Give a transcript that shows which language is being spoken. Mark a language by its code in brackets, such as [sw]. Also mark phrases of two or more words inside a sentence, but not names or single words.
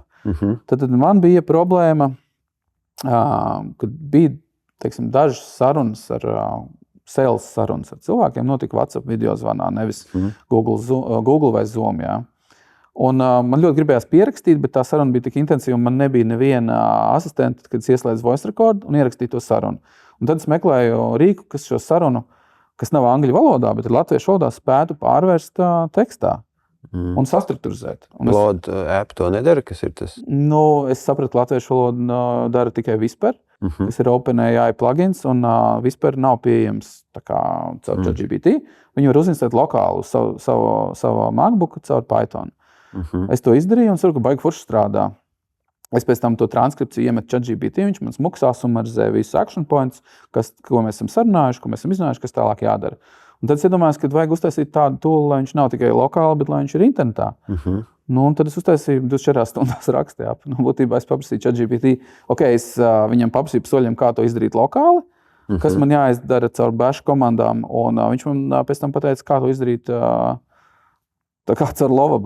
[lv] Tad man bija problēma, kad bija, dažas sarunas sales sarunas ar cilvēkiem, notika WhatsApp video zvanā, nevis Google vai Zoom, jā. Un man ļoti gribējās pierakstīt, bet tā saruna bija tik intensīva, un man nebija neviena asistenta, kad es ieslēdzu [en] voice record [lv] un ierakstīju to sarunu. Un tad es meklēju rīku, kas šo sarunu, kas nav angļu valodā, bet ir latviešu valodā, spētu pārvērst tekstā un sastrukturizēt. Claude app to nedara, kas ir tas? Es sapratu, ka latviešu valodu dara tikai Whisper, kas ir OpenAI plugins, un Whisper nav pieejams tā kā caur ChatGPT. Viņi var uzinstalēt lokāli uz savu MacBooku caur Python. Es to izdarīju un saku, ka baigi forši strādā. Es pēc tam to transkripciju iemetu ChatGPT, viņš man smuksā sumarizē visus [en] action points, [lv] ko mēs esam sarunājuši, ko mēs esam izrunājuši, kas tālāk jādara. Un tad es iedomājos, ka vajag uztaisīt tādu toolu, lai viņš nav tikai lokāli, bet lai viņš ir internetā. Un tad es uztaisīju 24 stundās rakstjapu. Būtībā es paprasīju ChatGPT, es viņam paprasīju pa soļiem, kā to izdarīt lokāli, kas man jāizdara caur bash komandām, un viņš man pēc tam pateica, kā to izdarīt tā kā caur Lovable.